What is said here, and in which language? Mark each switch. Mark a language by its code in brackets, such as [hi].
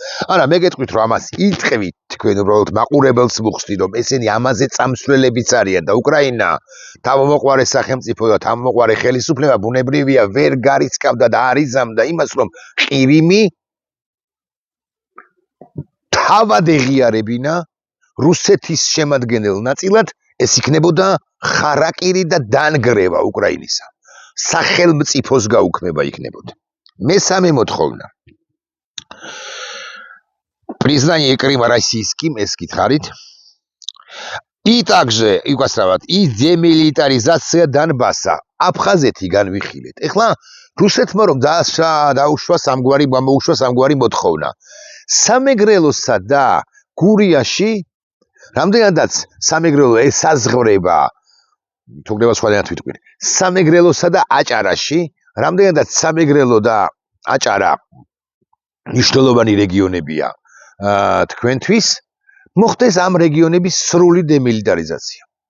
[ka] არა, მე გეტყვით, რომ ამას იტყვით, თქვენ უბრალოდ მაყურებელს მოხსნით, რომ ესენი ამაზე წამსვლელებიც არიან და უკრაინა თავმოყარე სახელმწიფო და თავმოყარე ხელისუფლება ბუნებრივია ვერ გარიცხავდა და არ იზამდა იმას, რომ ყირიმი თავად ეღიარებინა რუსეთის შემადგენელ ნაწილად, ეს იქნებოდა ხარაკირი და დანგრევა უკრაინისა. სახელმწიფოს გაუქმება იქნებოდა. მესამე მოთხოვნა. [ru] Признание Крыма российским, [ka] ეს გითხარით. [ru] И также, и демилитаризация Донбасса. [ka] აფხაზეთი განვიხილეთ. ეხლა რუსეთმა რომ დაუშვა სამგვარი მოთხოვნა. სამეგრელოსა და გურიაში რამდენადაც სამეგრელო ესაზღვრება თუგდება სხვადასხვა თვითყვი. სამეგრელოსა და აჭარაში რამდენადაც სამეგრელო და აჭარა მნიშვნელოვანი რეგიონებია თქვენთვის მოხდეს ამ რეგიონების სრული დემილიტარიზაცია.